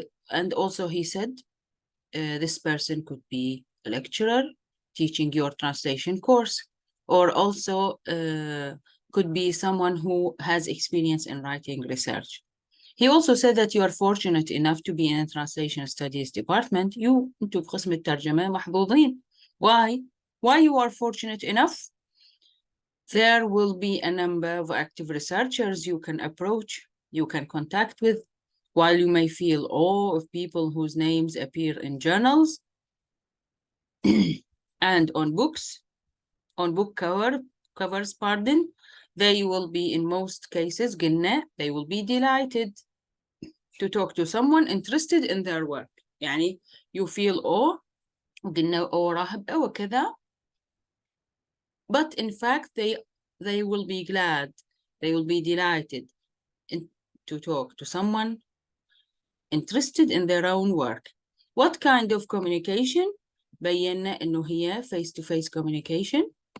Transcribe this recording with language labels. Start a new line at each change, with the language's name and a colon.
English: And also he said this person could be a lecturer teaching your translation course, or also could be someone who has experience in writing research. He also said that you are fortunate enough to be in a translation studies department.
Arabic: انتوا بقسم الترجمة محظوظين.
English: Why? Why you are fortunate enough? There will be a number of active researchers you can approach, you can contact with. While you may feel awe of people whose names appear in journals and on books, on book covers, they will be, in most cases, they will be delighted to talk to someone interested in their work.
Arabic: يعني
English: you feel awe,
Arabic: قلنا راهب وكذا,
English: but in fact they will be glad, they will be delighted to talk to someone interested in their own work. What kind of communication?
Arabic: بينا إنه هي
English: face-to-face communication.